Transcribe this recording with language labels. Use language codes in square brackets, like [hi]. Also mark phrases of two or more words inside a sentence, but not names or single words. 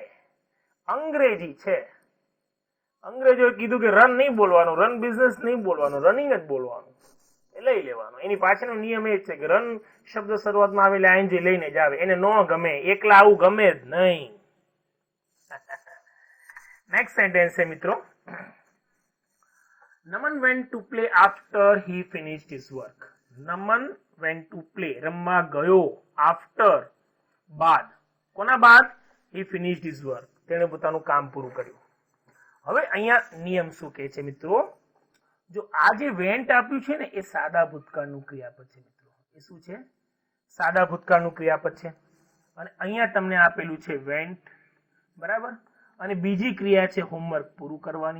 [gu] અંગ્રેજી છે, અંગ્રેજોએ કીધું કે રન નહીં બોલવાનું, [en] run business [gu] નહીં બોલવાનું, રનિંગ જ બોલવાનું, એ લઈ લેવાનું. એની પાછળનો નિયમ એ છે કે રન શબ્દ શરૂઆતમાં આવે એટલે આઈએનજી લઈને જ આવે. એને ન ગમે, એકલા આવું ગમે જ નહીં. [en] next sentence [gu] છે મિત્રો, [en] Naman went to play after he finished his work. Naman went to play, [gu] રમવા ગયો, after બાદ. કોના બાદ? [en] he finished his work, [gu] તેણે પોતાનું કામ પૂરું કર્યું. હવે અહીંયા નિયમ શું કહે છે મિત્રો? જો આ જે વેન્ટ આપ્યું છે ને એ સાદા ભૂતકાળનું ક્રિયાપદ છે મિત્રો. એ શું છે? સાદા ભૂતકાળનું ક્રિયાપદ છે. અને અહીંયા તમને આપેલું છે વેન્ટ, બરાબર, અને બીજી ક્રિયા છે હોમવર્ક પૂરું કરવાની.